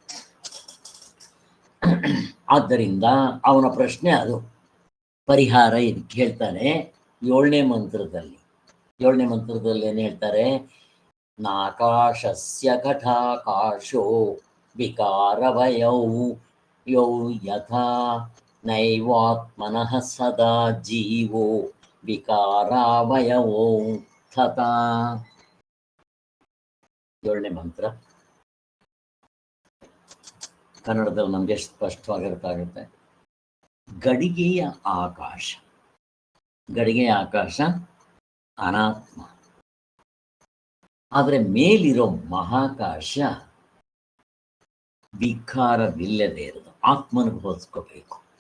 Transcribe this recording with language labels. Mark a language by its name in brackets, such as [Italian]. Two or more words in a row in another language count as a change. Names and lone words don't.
[Kannada] ಆದ್ದರಿಂದ ಅವನ ಪ್ರಶ್ನೆ ಅದು. ಪರಿಹಾರ ಇದಕ್ಕೆ ಹೇಳ್ತಾನೆ 7ನೇ ಮಂತ್ರದಲ್ಲಿ. 7ನೇ ಮಂತ್ರದಲ್ಲಿ ಏನು ಹೇಳ್ತಾರೆ? [Sanskrit] ನಾಕಾಶಸ್ಯ ಘಟಾಕಾಶೋ ವಿಕಾರವಯೌ ಯೌ ಯಥಾ ನೈವಾತ್ಮನಃ ಸದಾ ಜೀವೋ ವಿಕಾರಾವಯವೋ ತಥಾ. [Kannada] 7ನೇ ಮಂತ್ರ ಕನ್ನಡದಲ್ಲಿ ನಮಗೆ ಸ್ಪಷ್ಟವಾಗಿರ್ತಾಗುತ್ತೆ. ಗಡಿಗೆಯ ಆಕಾಶ, ಗಡಿಗೆಯ ಆಕಾಶ ಅನಾತ್ಮ, ಆದರೆ ಮೇಲಿರೋ ಮಹಾಕಾಶ ವಿಕಾರವಿಲ್ಲದೆ ಇರೋದು, ಆತ್ಮನಿಗೆ ಹೋಲಿಸ್ಕೋಬೇಕು.